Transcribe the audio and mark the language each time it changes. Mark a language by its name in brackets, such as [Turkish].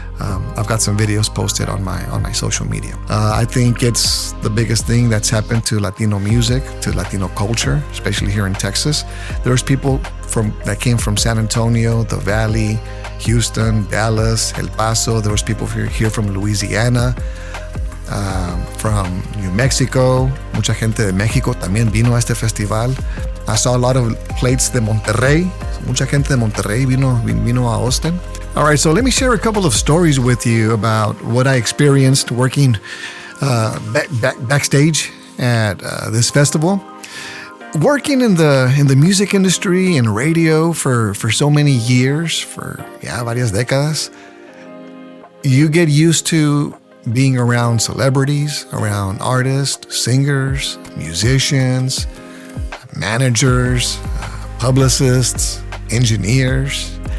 [English] I've got some videos posted on my social media. I think it's the biggest thing that's happened to Latino music, to Latino culture, especially here in Texas. There's people that came from San Antonio, the Valley, Houston, Dallas, El Paso. There was people here from Louisiana, from New Mexico. [Spanish] Mucha gente de México también vino a este festival. [English] I saw a lot of plates de Monterrey. [Spanish] Mucha gente de Monterrey vino a Austin. [English] All right, so let me share a couple of stories with you about what I experienced working backstage at this festival. Working in the music industry and radio for so many years, for [Spanish] varias décadas, [English] you get used to being around celebrities, around artists, singers, musicians, managers, publicists, engineers.